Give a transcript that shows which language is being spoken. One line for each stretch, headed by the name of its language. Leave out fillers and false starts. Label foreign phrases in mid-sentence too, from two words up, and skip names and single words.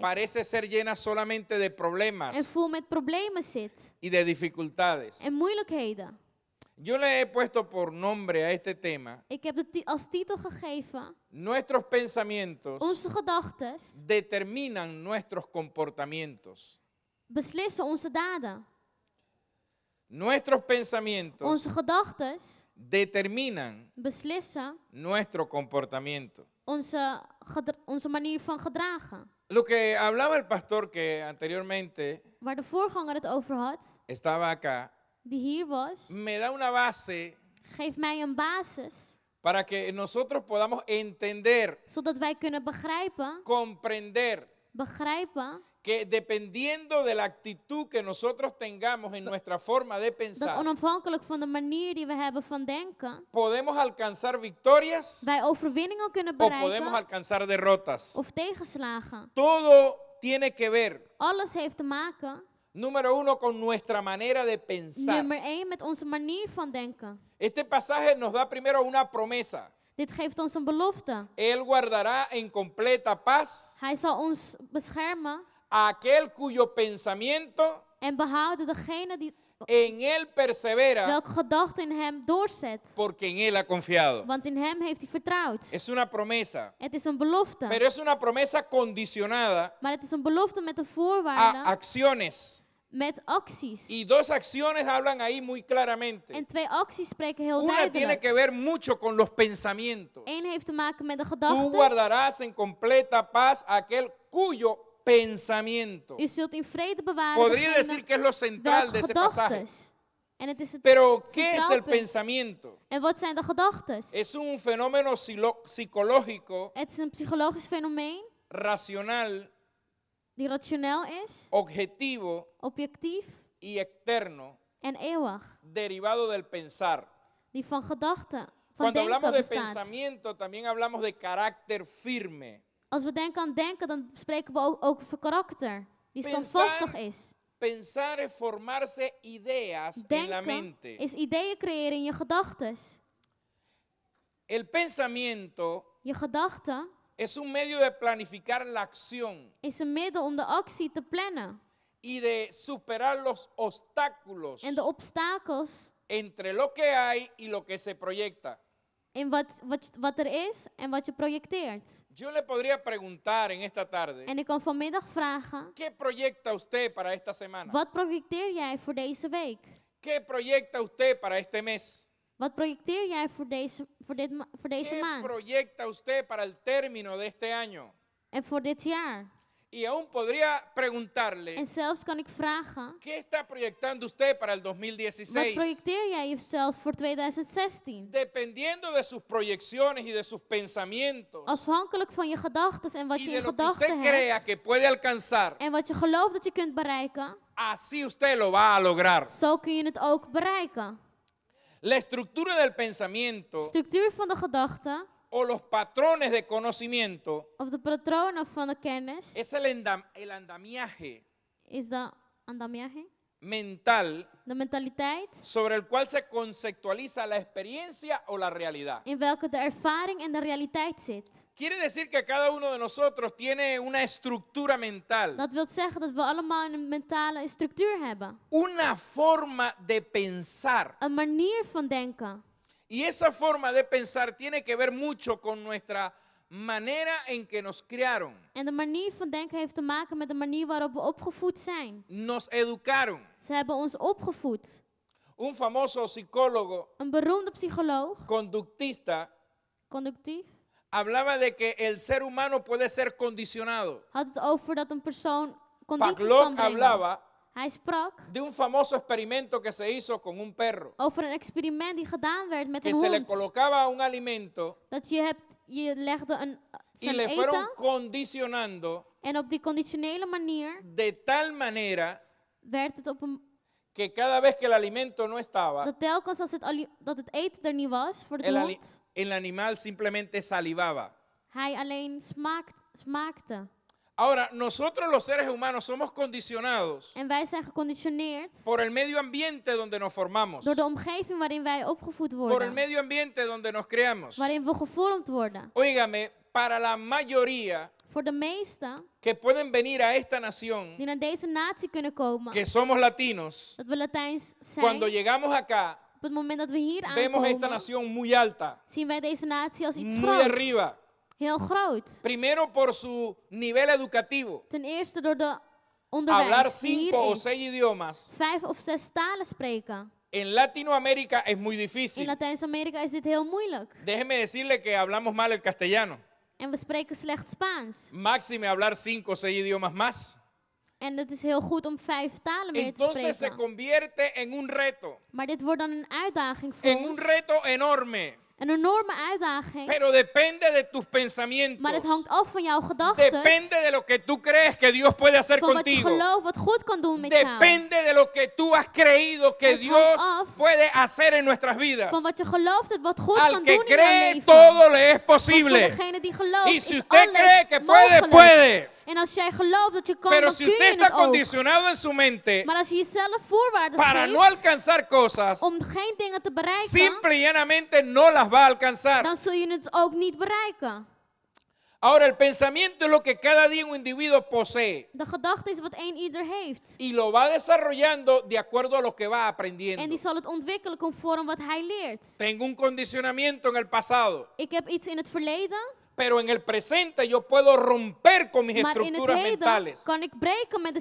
Spanish: parece ser llena solamente de en problemas
Dutch: vol met problemen zit
Spanish: y de dificultades.
Dutch: en moeilijkheden.
Spanish: Yo le he puesto por nombre a este tema,
Dutch: Ik heb het als titel gegeven,
Spanish: nuestros pensamientos
Dutch: onze gedachten
Spanish: determinan nuestros comportamientos.
Dutch: beslissen onze daden.
Spanish: Nuestros pensamientos
Dutch: Onze gedachten
Spanish: determinan
Dutch: beslissen
Spanish: nuestro comportamiento.
Dutch: onze manier van gedragen.
Spanish: Lo que hablaba el pastor que anteriormente
Dutch: Waar de voorganger het over had,
Spanish: estaba acá,
Dutch: die hier was,
Spanish: me da una base
Dutch: geeft mij een basis,
Spanish: para que nosotros podamos entender,
Dutch: zodat wij kunnen begrijpen
Spanish: que dependiendo de la actitud que nosotros tengamos en nuestra forma de
Dutch: dat
Spanish: pensar,
Dutch: onafhankelijk van de manier die we hebben van denken,
Spanish: podemos alcanzar victorias
Dutch: wij overwinningen kunnen
Spanish: o podemos
Dutch: bereiken
Spanish: alcanzar derrotas.
Dutch: of tegenslagen.
Spanish: Todo tiene que ver,
Dutch: Alles heeft te maken,
Spanish: número uno, con nuestra manera de pensar.
Dutch: nummer 1, met onze manier van denken.
Spanish: Este pasaje nos da primero una promesa.
Dutch: Dit geeft ons een belofte.
Spanish: Él guardará en completa paz
Dutch: Hij zal ons beschermen
Spanish: a aquel cuyo pensamiento
Dutch: en behouden degene die
Spanish: en él persevera
Dutch: welke gedachte in hem doorzet.
Spanish: porque en él ha confiado.
Dutch: Want in hem heeft hij vertrouwd.
Spanish: Es una promesa,
Dutch: Het is een belofte.
Spanish: pero es una promesa condicionada
Dutch: Maar het is een belofte met de
Spanish: a
Dutch: voorwaarden
Spanish: acciones
Dutch: met acties.
Spanish: Y dos acciones hablan ahí muy claramente.
Dutch: En 2 acties spreken heel
Spanish: Una tiene
Dutch: duidelijk.
Spanish: que ver mucho con los pensamientos.
Dutch: Eén heeft te maken met de
Spanish: Tú
Dutch: gedachten.
Spanish: guardarás en completa paz aquel cuyo pensamiento.
Dutch: U zult in vrede bewaren
Spanish: Podría
Dutch: degene
Spanish: decir que es lo central de
Dutch: welke
Spanish: ese pasaje.
Dutch: gedachtes. En het is het
Spanish: Pero, ¿qué es
Dutch: centraal
Spanish: el
Dutch: punt.
Spanish: pensamiento?
Dutch: En wat zijn de gedachtes?
Spanish: Es un fenómeno psicológico,
Dutch: Het is een psychologisch fenomeen
Spanish: racional,
Dutch: die rationeel is,
Spanish: objetivo
Dutch: objectief
Spanish: y externo,
Dutch: en eeuwig.
Spanish: derivado del pensar.
Dutch: Die van gedachten, van
Spanish: Cuando
Dutch: denken
Spanish: hablamos de
Dutch: bestaat.
Spanish: pensamiento, también hablamos de carácter firme.
Dutch: Als we denken aan denken, dan spreken we ook over karakter. Die
Spanish: Pensar-
Dutch: standvastig is.
Spanish: Pensar es formarse ideas en la
Dutch: Denken
Spanish: mente.
Dutch: is ideeën creëren in je gedachtes.
Spanish: El pensamiento
Dutch: Je gedachte
Spanish: es un medio de planificar la acción
Dutch: is een middel om de actie te plannen.
Spanish: y de superar los obstáculos
Dutch: En de obstakels
Spanish: entre lo que hay y lo que se proyecta.
Dutch: in wat er is en wat je projecteert.
Spanish: Yo le podría preguntar en esta tarde,
Dutch: En ik kan vanmiddag vragen,
Spanish: ¿qué proyecta usted para esta semana?
Dutch: wat projecteer jij voor deze week?
Spanish: ¿Qué proyecta usted para este mes?
Dutch: Wat projecteer jij voor deze
Spanish: ¿Qué
Dutch: maand?
Spanish: proyecta usted para el término de este año?
Dutch: En voor dit jaar?
Spanish: Y aún podría preguntarle,
Dutch: En zelfs kan ik vragen,
Spanish: ¿qué está proyectando usted para el
Dutch: wat
Spanish: 2016?
Dutch: projecteer jij jezelf voor 2016?
Spanish: Dependiendo de sus proyecciones y de sus pensamientos
Dutch: Afhankelijk van je gedachten en wat
Spanish: y
Dutch: je
Spanish: de
Dutch: in
Spanish: lo que usted
Dutch: gedachten
Spanish: crea
Dutch: hebt
Spanish: que puede alcanzar,
Dutch: en wat je gelooft dat je kunt bereiken,
Spanish: así usted lo va a lograr.
Dutch: zo kun je het ook bereiken.
Spanish: La estructura del pensamiento
Dutch: Structuur van de gedachten
Spanish: o los patrones de conocimiento
Dutch: of de patronen van de kennis
Spanish: es el andamiaje
Dutch: is de andamiaje,
Spanish: mental
Dutch: de mentaliteit
Spanish: sobre el cual se conceptualiza la experiencia o la realidad.
Dutch: in welke de ervaring en de realiteit zit.
Spanish: Quiere decir que cada uno de nosotros tiene una estructura mental,
Dutch: Dat wil zeggen dat we allemaal een mentale structuur hebben.
Spanish: una forma de pensar.
Dutch: Een manier van denken.
Spanish: Y esa forma de pensar tiene que ver mucho con nuestra manera en que nos criaron,
Dutch: En de manier van denken heeft te maken met de manier waarop we opgevoed zijn.
Spanish: nos educaron.
Dutch: Ze hebben ons opgevoed.
Spanish: Un famoso psicólogo
Dutch: Een beroemde psycholoog,
Spanish: conductista
Dutch: conductief,
Spanish: hablaba de que el ser humano puede ser condicionado.
Dutch: had het over dat een persoon condities kan
Spanish: Pavlov
Dutch: brengen.
Spanish: hablaba
Dutch: Hij sprak
Spanish: de un famoso experimento que se hizo con un perro,
Dutch: over een experiment die gedaan werd met
Spanish: que
Dutch: een
Spanish: se le
Dutch: hond.
Spanish: colocaba un alimento
Dutch: Dat je legde
Spanish: y
Dutch: zijn
Spanish: le fueron
Dutch: eten
Spanish: condicionando
Dutch: en op die conditionele manier
Spanish: de tal manera
Dutch: werd het op een...
Spanish: que cada vez que el alimento no estaba,
Dutch: Dat telkens als dat het eten er niet was voor de hond,
Spanish: el animal simplemente salivaba.
Dutch: hij alleen smaakte.
Spanish: Ahora, nosotros los seres humanos somos condicionados
Dutch: En wij zijn geconditioneerd
Spanish: por el medio ambiente donde nos formamos,
Dutch: door de omgeving waarin wij opgevoed
Spanish: por el
Dutch: worden.
Spanish: medio ambiente donde nos creamos.
Dutch: Waarin we gevormd worden.
Spanish: Óigame, para la mayoría
Dutch: Voor de meesten
Spanish: que pueden venir a esta nación,
Dutch: die naar deze natie kunnen komen,
Spanish: que somos latinos,
Dutch: dat we Latijns zijn,
Spanish: cuando llegamos acá,
Dutch: op het moment dat we hier
Spanish: vemos esta
Dutch: aankomen,
Spanish: nación muy alta,
Dutch: zien wij deze natie als iets
Spanish: muy
Dutch: groots.
Spanish: arriba.
Dutch: Heel groot.
Spanish: Primero por su nivel educativo,
Dutch: Ten eerste door de
Spanish: hablar
Dutch: onderwijs die
Spanish: 5
Dutch: hier
Spanish: o
Dutch: is.
Spanish: 6 idiomas.
Dutch: 5 of 6 talen spreken.
Spanish: En Latinoamérica es muy
Dutch: In
Spanish: difícil.
Dutch: Latijns-Amerika is dit heel moeilijk.
Spanish: Déjeme decirle que hablamos mal el castellano.
Dutch: En we spreken slecht Spaans.
Spanish: Máxime hablar 5 o 6 idiomas más.
Dutch: En het is heel goed om 5 talen meer te
Spanish: Entonces se
Dutch: spreken.
Spanish: convierte en un reto,
Dutch: Maar dit wordt dan een uitdaging voor
Spanish: en un
Dutch: ons.
Spanish: reto enorme.
Dutch: Een enorme uitdaging.
Spanish: Pero depende de tus
Dutch: Maar
Spanish: pensamientos.
Dutch: het hangt af van jouw gedachten.
Spanish: Depende de lo que tú crees que Dios puede hacer
Dutch: Van wat je
Spanish: contigo.
Dutch: gelooft wat goed kan doen met jou.
Spanish: Depende de lo que tú has creído que
Dutch: Het
Spanish: Dios
Dutch: hangt af
Spanish: puede hacer en nuestras vidas.
Dutch: Van wat je gelooft dat wat goed
Spanish: Al
Dutch: kan
Spanish: que
Dutch: doen in jouw
Spanish: cree,
Dutch: leven.
Spanish: todo le es
Dutch: Want
Spanish: posible.
Dutch: voor degene die gelooft
Spanish: Y si
Dutch: is
Spanish: usted
Dutch: alles
Spanish: cree que puede,
Dutch: mogelijk.
Spanish: puede.
Dutch: En als jij gelooft dat je kan,
Spanish: Pero
Dutch: dan
Spanish: si
Dutch: kun
Spanish: usted
Dutch: je
Spanish: está
Dutch: het ook.
Spanish: condicionado en su mente
Dutch: Maar als je jezelf voorwaarden
Spanish: para
Dutch: geeft
Spanish: no alcanzar cosas,
Dutch: om geen dingen te bereiken,
Spanish: simple y llanamente no las va a alcanzar.
Dutch: dan zul je het ook niet bereiken.
Spanish: Ahora, el pensamiento es lo que cada día un individuo posee
Dutch: De gedachte is wat één ieder heeft.
Spanish: y lo va desarrollando de acuerdo a lo que va
Dutch: En
Spanish: aprendiendo.
Dutch: die zal het ontwikkelen conform wat hij leert.
Spanish: Tengo un condicionamiento en el pasado,
Dutch: Ik heb iets in het verleden,
Spanish: Pero en el presente yo puedo romper con mis
Dutch: Maar in het
Spanish: estructuras
Dutch: heden
Spanish: mentales.
Dutch: kan ik breken met de